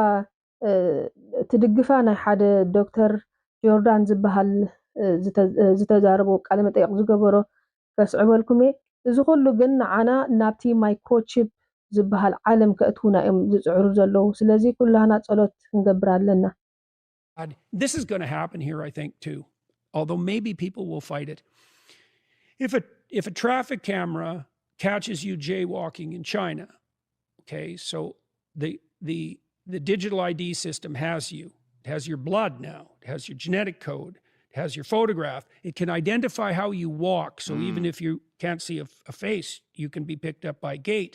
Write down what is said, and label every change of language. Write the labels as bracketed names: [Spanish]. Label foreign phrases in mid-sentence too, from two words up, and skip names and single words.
[Tigrinya] ትድግፋ ናይ ሓደ ዶክተር ጆርዳን ዝበሃል ዝተዛረቦ ቃለ መጠይቕ ዝገበሮ ከስዕበልኩም እየ እዚ ኩሉ ግን ንዓና ናብቲ ማይክሮቺፕ ዝበሃል ዓለም ከእትውና እዮም ዝፅዕሩ ዘለዉ ስለዚ ኩላህና ጸሎት ክንገብር ኣለና [English] This is going to happen here I think too although maybe people will fight it if a traffic camera catches you jaywalking in China okay so the digital ID system has you it has your blood now it has your genetic code it has your photograph it can identify how you walk so even if you can't see a face you can be picked up by gait.